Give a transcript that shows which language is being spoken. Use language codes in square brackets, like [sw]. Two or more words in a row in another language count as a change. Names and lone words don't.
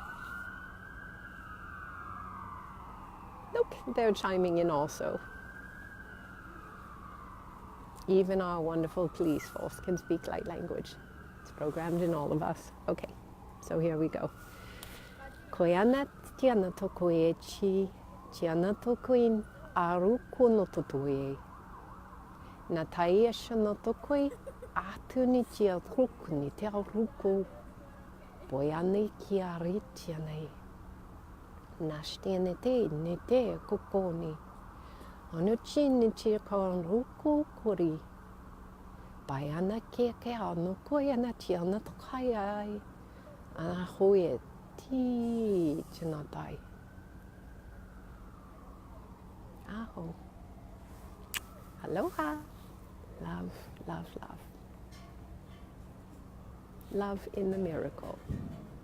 [en] Look, they're chiming in also. Even our wonderful police force can speak light language. It's programmed in all of us. Okay, so here we go. Koiana tiana to koechi, tiana to koin, aru kono to toe. Na taia shana to koi, atu ni tia ruku ni te ruku. Boiane ki ari tianei. Nashtiane ne te kokoni. Anuchi ni tia karan ruku kori. Baiana ke ano koiana tiana to kaiai. Ana hoe ti chinatai. Aho. Aloha. Love, love, love. Love in the miracle.